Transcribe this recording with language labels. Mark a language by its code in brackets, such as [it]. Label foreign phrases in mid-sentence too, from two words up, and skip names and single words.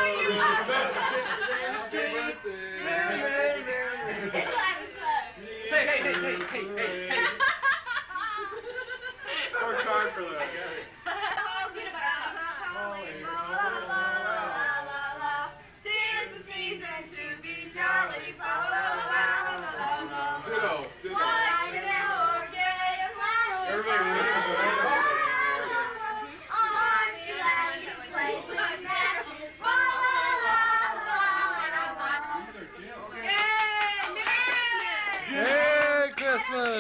[en] Hey. Worked hard for that. I got it. Tis the season to be jolly, fa la la la la la. Ditto. Everybody listen to that. Merry Christmas.